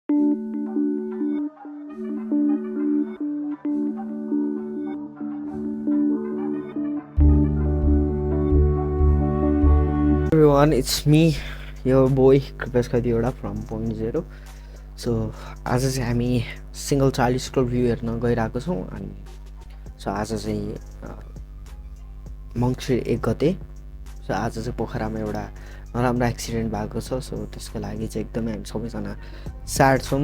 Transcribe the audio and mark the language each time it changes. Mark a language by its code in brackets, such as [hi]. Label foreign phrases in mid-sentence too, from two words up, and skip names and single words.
[en] Everyone, it's me, your boy Kripesh Khadiora from pointzero. [ne] So आज चाहिँ हामी [en] single child scroll view [ne] हेर्न गइरहेको छौँ अनि सो आज चाहिँ मङ्सिर 1 गते। सो आज चाहिँ पोखरामा एउटा नराम्रो एक्सिडेन्ट भएको छ। सो त्यसको लागि चाहिँ एकदमै हामी सबैजना स्याड छौँ।